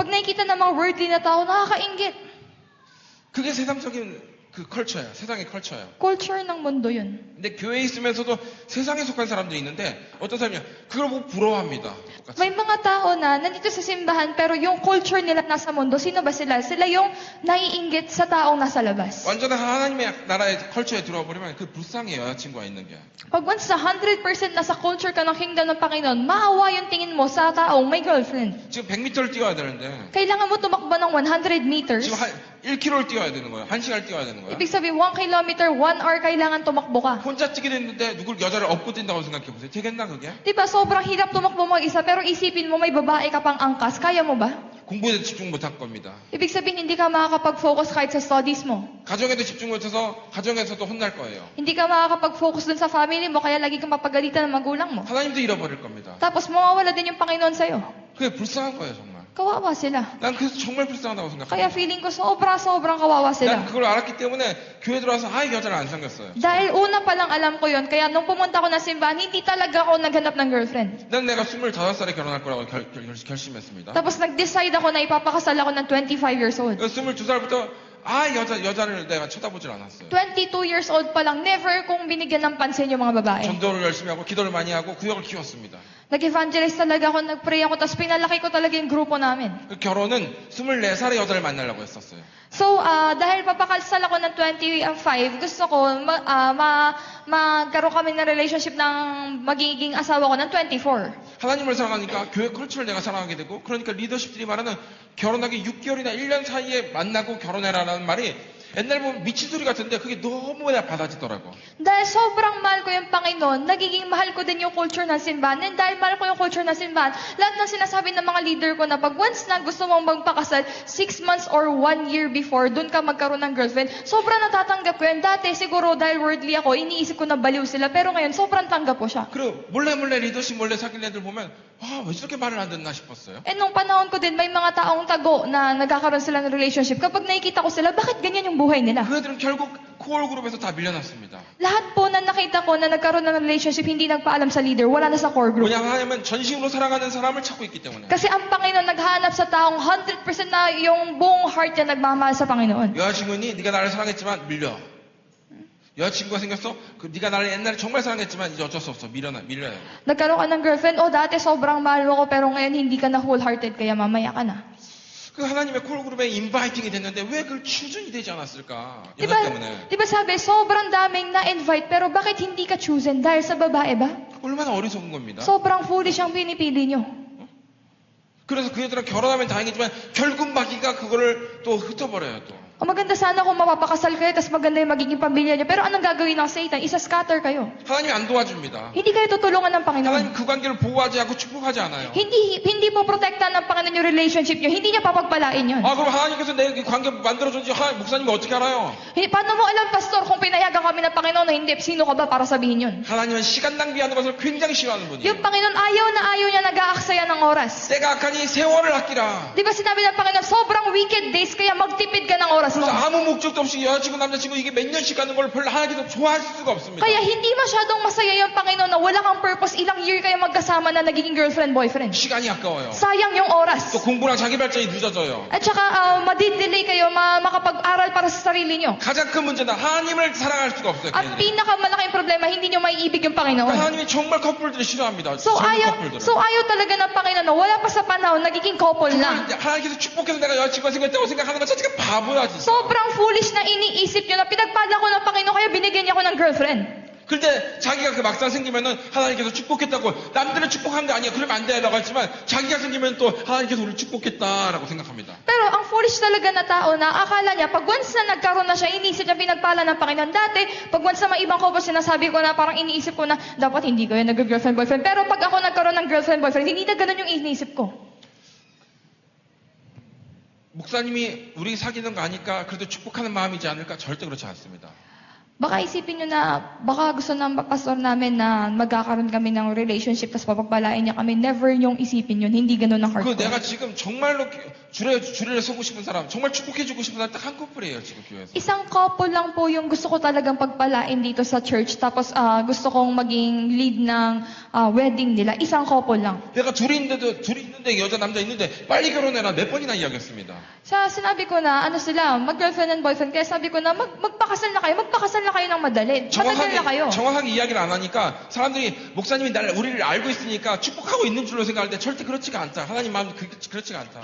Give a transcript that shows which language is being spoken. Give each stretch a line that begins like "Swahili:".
Filipino: Pag nakikita ng mga worldly na tao, nakakainggit.
Korean: 그게 세상적인 그 컬처야. 세상의 컬처야.
Filipino: Culture ng mundo yun.
Korean: 근데 교회에 있으면서도 세상에 속한 사람들이 있는데 어떤 사람이냐 그걸 보고 부러워합니다. 똑같이.
Filipino: May mga tao na nandito sa simbahan, pero yung culture nila nasa mundo, sino ba sila? Sila yung naiinggit sa taong nasa labas.
Korean: 완전한 하나님의 나라의 컬처에 들어와 버리면 그 불쌍해 여자친구가 있는 게.
Filipino: Pag once na 100% nasa culture ka ng kingdom ng Panginoon, maawa yung tingin mo sa taong may girlfriend.
Korean: 지금 100m를 뛰어야 되는데
Filipino: Kailangan mo tumakbo ng 100 meters.
Korean: 지금 1km를 뛰어야 되는 거야. 1시간을 뛰어야 되는 거야.
Filipino: Ibig sabihin, 1 kilometer, 1 hour kailangan tumakbo ka.
Korean: 혼자 뛰게 됐는데 누굴 여자를 업고 뛴다고 생각해 보세요. 되겠나 그게?
Filipino: Di ba, sobrang hirap tumakbo mag-isa, pero isipin mo may babae ka pang angkas. Kaya mo ba?
Korean: 공부에도 집중 못할 겁니다.
Filipino: Ibig sabihin, hindi ka makakapag-focus kahit sa studies mo.
Korean: 가정에도 집중 못해서 가정에서도 혼날 거예요.
Filipino: Hindi ka makakapag-focus dun sa family mo, kaya lagi kang mapagalitan ng magulang mo.
Korean: 하나님도 잃어버릴 겁니다.
Filipino: Tapos mawawala din yung Panginoon sa'yo.
Korean: 그게 불쌍한 거예요 정말.
Filipino: Kawawa sila.
Korean: 난 그래서 정말 불쌍하다고 생각해요.
Filipino: Kaya feeling ko sobrang kawawa
Korean: 난
Filipino: sila.
Korean: 그걸 알았기 때문에 교회 들어와서 아예 여자를 안 사귀었어요.
Filipino: Dahil una pa lang alam ko yon, kaya nung pumunta ako ng simbahan, hindi talaga ako naghanap ng girlfriend.
Korean: 난 내가 25살에 결혼할 거라고 결심했습니다.
Filipino: Tapos nag-decide ako na ipapakasal ako ng 25 years old.
Korean: 22살부터 여자를 내가 쳐다보질 않았어요.
Filipino: 22 years old pa lang, never kong binigyan ng pansin yung mga babae.
Korean: 전도를 열심히 하고 기도를 많이 하고 구역을 키웠습니다.
Filipino: Nag-evangelize talaga ako, nag-pray ako, tapos pinalaki ko talaga yung grupo namin.
Korean: 그 결혼은 24살에 여자를 만나려고 했었어요.
Filipino: So, dahil papakasal ako ng 25, gusto ko magkaroon kami ng relationship ng magiging asawa ko ng 24.
Korean: 하나님을 사랑하니까 교회 컬처를 내가 사랑하게 되고 그러니까 리더십들이 말하는 결혼하기 6개월이나 1년 사이에 만나고 결혼해라라는 말이 옛날 보면 미친 소리 같은데 그게 너무 내가 받아지더라고.
Filipino: Dahil sobrang mahal ko yung Panginoon, nagiging mahal ko din yung culture ng simbahan. And dahil mahal ko yung culture ng simbahan, lahat ng sinasabi ng mga leader ko na pag once na gusto mong magpakasal,
English: 6 months or 1 year before,
Filipino: dun ka magkaroon ng girlfriend, sobrang natatanggap ko yan. Dati siguro dahil worldly ako, iniisip ko na baliw sila. Pero ngayon, sobrang tanggap ko siya.
Korean: 그리고 몰래 리더십 몰래 사귄 애들 보면 왜 저렇게 말을 안 듣나 싶었어요.
Filipino: And nung panahon ko din, may mga taong tago na nagkakaroon sila ng relationship. Kapag nakikita ko sila, bakit ganyan yung buhay nila?
Korean: 그 애들은 결국 코어 그룹에서 다 밀려났습니다.
Filipino: Lahat po na nakita ko na nagkaroon ng relationship, hindi nagpaalam sa leader, wala na sa core group.
Korean: 왜냐하면 전심으로 사랑하는 사람을 찾고 있기 때문에.
Filipino: Kasi ang Panginoon naghahanap sa taong 100% na yung buong heart niya nagmamahal sa Panginoon.
Korean: 여자친구니 네가 나를 사랑했지만 밀려. 여자친구가 생겼어? 네가 나를 옛날에 정말 사랑했지만 이제 어쩔 수 없어. 밀려요.
Filipino: Nagkaroon ka ng girlfriend, dati sobrang mahal mo ko, pero ngayon hindi ka na wholehearted, kaya mamaya ka na.
Korean: 그 하나님의 콜그룹에 인바이팅이 됐는데 왜 그걸 추준이 되지 않았을까?
Filipino: Diba,
Korean: 여자 때문에.
Filipino: diba sabi, sobrang daming na-invite, pero bakit hindi ka chosen? Dahil sa babae ba?
Korean: 얼마나 어리석은 겁니다.
Filipino: Sobrang foolish ang pinipili nyo.
Korean: 그래서 그 애들은 결혼하면 다행이지만 결국 마귀가 그거를 또 흩어버려요 또.
Filipino: Maganda sana kung mapapakasal kayo, tapos maganda yung magiging pamilya nyo. Pero anong gagawin ng Satan? Isa-scatter kayo.
Korean: 하나님이 안 도와줍니다.
Filipino: Hindi kayo tutulungan ng Panginoon.
Korean: 하나님 그 관계를 보호하지 않고 축복하지 않아요.
Filipino: Hindi po protektahan ng Panginoon yung relationship nyo. Hindi niya papagpalain yun.
Korean: 그럼 하나님께서 내 관계 만들어준지 목사님이 어떻게 알아요?
Filipino: Paano mo alam, Pastor, kung pinayagan kami ng Panginoon na hindi? Sino ka ba para sabihin yun?
Korean: 하나님은 시간 낭비하는 것을 굉장히 싫어하는 분이에요.
Filipino: Yung Panginoon, ayaw niya nag-aaksaya ng oras.
Korean: 때가 악하니 세월을 아끼라.
Filipino: Di ba sinabi ng Panginoon, sobrang wicked days, kaya magtipid ka ng oras mo.
Korean: 그래서 아무 목적도 없이 여자친구 남자친구 이게 몇 년씩 가는 걸 별로 하나님께서 좋아하실 수가 없습니다.
Filipino: Kaya hindi masyadong masaya yung Panginoon na wala kang purpose, ilang year kayo magkasama na nagiging girlfriend, boyfriend.
Korean: 시간이 아까워요.
Filipino: Sayang yung oras.
Korean: 또 공부랑 자기 발전이 늦어져요.
Filipino: At saka, madidelay kayo makapag-aral para sa sarili nyo.
Korean: 가장 큰 문제는 하나님을 사랑할 수가 없어요.
Filipino: At
Korean: 걔네들이.
Filipino: pinakamalaking problema, hindi nyo maiibig yung Panginoon.
Korean: 하나님이 정말 커플들을 싫어합니다. So 젊은 커플들을.
Filipino: ayaw talaga ng Panginoon na wala pa sa panahon, nagiging couple na.
Korean: 하나님께서 축복해서 내가 여자친구가 생겼다고 생각하는 건 자체가 바보야 진짜.
Filipino: Sobrang foolish na iniisip nyo na pinagpala ko ng Panginoon, kaya binigyan niya ako ng girlfriend.
Korean: 근데 자기가 그 막상 생기면은 하나님께서 축복했다고 남들은 축복한 게 아니야. 그러면 안 돼라고 했지만 자기가 생기면 또 하나님께서 우리를 축복했다라고 생각합니다.
Filipino: Pero ang foolish talaga na tao na akala niya, pag once na nagkaroon na siya, iniisip niya pinagpala ng Panginoon. Dati, pag once na may ibang couple, sinasabi ko na parang iniisip ko na, dapat hindi ko yan nag-girlfriend, boyfriend. Pero pag ako nagkaroon ng girlfriend, boyfriend, hindi na ganun yung iniisip ko.
Korean: 목사님이 우리 사귀는 거 아니까 그래도 축복하는 마음이지 않을까? 절대 그렇지 않습니다.
Filipino: Baka isipin nyo na, baka gusto ng pastor namin na magkakaroon kami ng relationship tapos papagpalain niya kami. Never yung isipin yun. Hindi ganun ang heart 그 ko.
Korean: 내가 지금 정말로 주례를 서고 싶은 사람, 정말 축복해주고 싶은 사람 딱 한 커플이에요, 지금 교회에서.
Filipino: Isang couple lang po yung gusto ko talagang pagpalain dito sa church. Tapos gusto kong maging lead ng wedding nila. Isang couple lang. 내가 둘이 있는데 여자 남자 있는데 빨리 결혼해라 몇 번이나 이야기했습니다. Sa sinabi ko na, ano sila, mag-girlfriend and boyfriend. Kaya sabi ko na, magpakasal na kayo ng madali. Matagal na kayo.
Korean: 정확하게 이야기를 안 하니까 사람들이 목사님이 우리를 알고 있으니까 축복하고 있는 줄로 생각할 때 절대 그렇지가 않다. 하나님 마음이 그렇지가 않다.